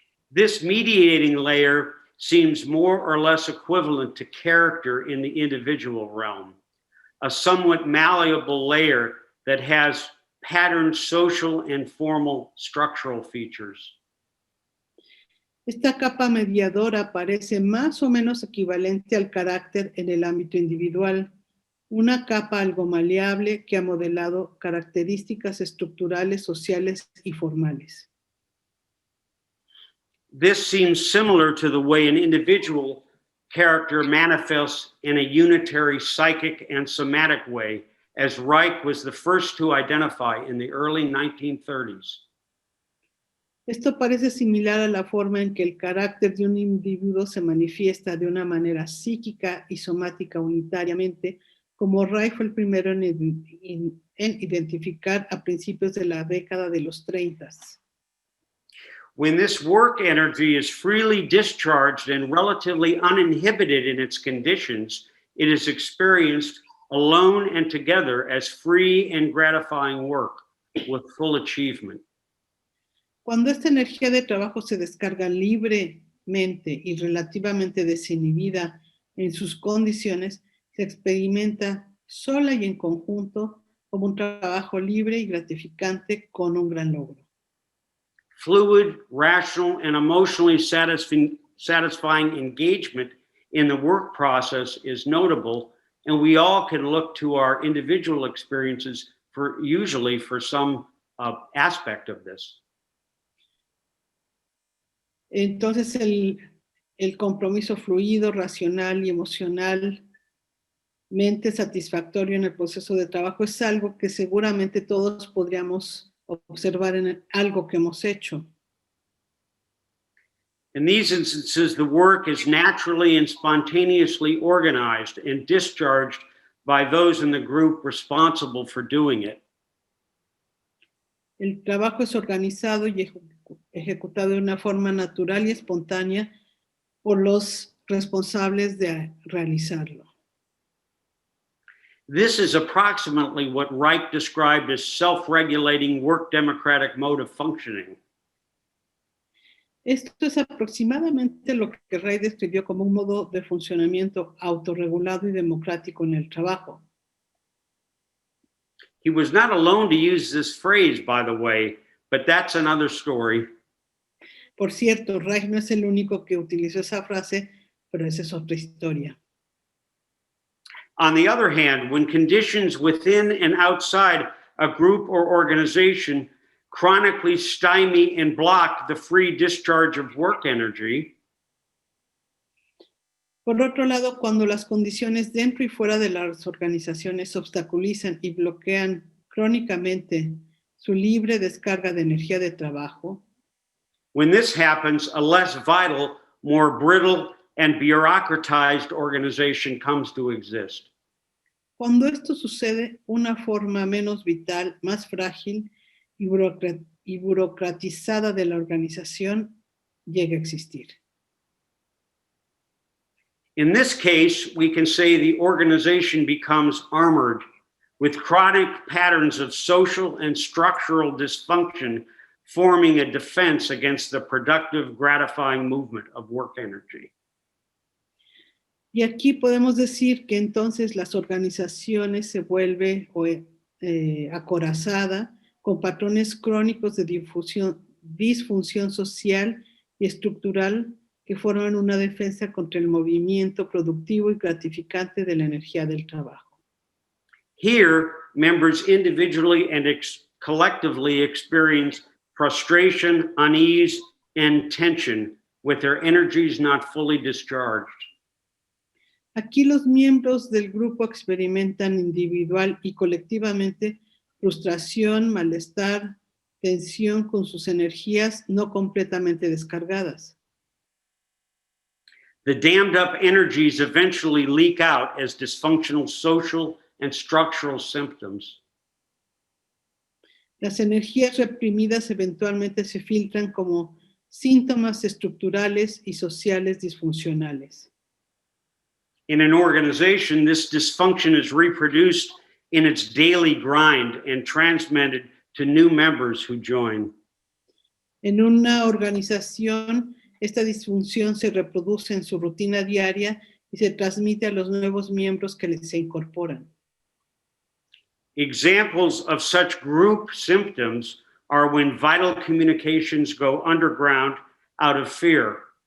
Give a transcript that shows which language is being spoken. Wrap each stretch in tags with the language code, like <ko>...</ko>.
<en>This mediating layer seems more or less equivalent to character in the individual realm, a somewhat malleable layer that has patterned social and formal structural features.</en> <es>Esta capa mediadora parece más o menos equivalente al carácter en el ámbito individual, una capa algo maleable que ha modelado características estructurales, sociales y formales.</es> <en>This seems similar to the way an individual character manifests in a unitary psychic and somatic way, as Reich was the first to identify in the early 1930s.</en> <es>Esto parece similar a la forma en que el carácter de un individuo se manifiesta de una manera psíquica y somática unitariamente, como Reich fue el primero en identificar a principios de la década de los 30.</es> <en>When this work energy is freely discharged and relatively uninhibited in its conditions, it is experienced alone and together as free and gratifying work with full achievement.</en> <es>Cuando esta energía de trabajo se descarga libremente y relativamente desinhibida en sus condiciones, se experimenta sola y en conjunto como un trabajo libre y gratificante con un gran logro.</es> <en>Fluid, rational, and emotionally satisfying engagement in the work process is notable, and we all can look to our individual experiences usually for some aspect of this.</en> <es>Entonces el compromiso fluido, racional y emocionalmente satisfactorio en el proceso de trabajo es algo que seguramente todos podríamos observar en algo que hemos hecho.</es> <en>In these instances, the work is naturally and spontaneously organized and discharged by those in the group responsible for doing it.</en> <es>El trabajo es organizado y ejecutado de una forma natural y espontánea por los responsables de realizarlo.</es> <en>This is approximately what Reich described as self-regulating work democratic mode of functioning.</en> <es>Esto es aproximadamente lo que Reich describió como un modo de funcionamiento autorregulado y democrático en el trabajo.</es> <en>He was not alone to use this phrase, by the way, but that's another story.</en> <es>Por cierto, Reich no es el único que utilizó esa frase, pero esa es otra historia.</es> <en>On the other hand, when conditions within and outside a group or organization chronically stymie and block the free discharge of work energy,</en> <es>por otro lado, cuando las condiciones dentro y fuera de las organizaciones obstaculizan y bloquean crónicamente su libre descarga de energía de trabajo,</es> <en>when this happens, a less vital, more brittle, and bureaucratized organization comes to exist.</en> <es>Cuando esto sucede, una forma menos vital, más frágil y burocratizada de la organización llega a existir.</es> <en>In this case, we can say the organization becomes armored with chronic patterns of social and structural dysfunction forming a defense against the productive, gratifying movement of work energy.</en> <es>Y aquí podemos decir que entonces las organizaciones se vuelven acorazada con patrones crónicos de disfunción social y estructural que forman una defensa contra el movimiento productivo y gratificante de la energía del trabajo.</es> <en>Here, members individually and collectively experience frustration, unease, and tension with their energies not fully discharged.</en> <es>Aquí los miembros del grupo experimentan individual y colectivamente frustración, malestar, tensión con sus energías no completamente descargadas.</es> <en>The dammed up energies eventually leak out as dysfunctional social and structural symptoms.</en> <es>Las energías reprimidas eventualmente se filtran como síntomas estructurales y sociales disfuncionales.</es> <en>In an organization, this dysfunction is reproduced in its daily grind and transmitted to new members who join.</en> <es>En una organización, esta disfunción se reproduce en su rutina diaria y se transmite a los nuevos miembros que se incorporan.</es> <en>Examples of such group symptoms are when vital communications go underground out of fear.</en>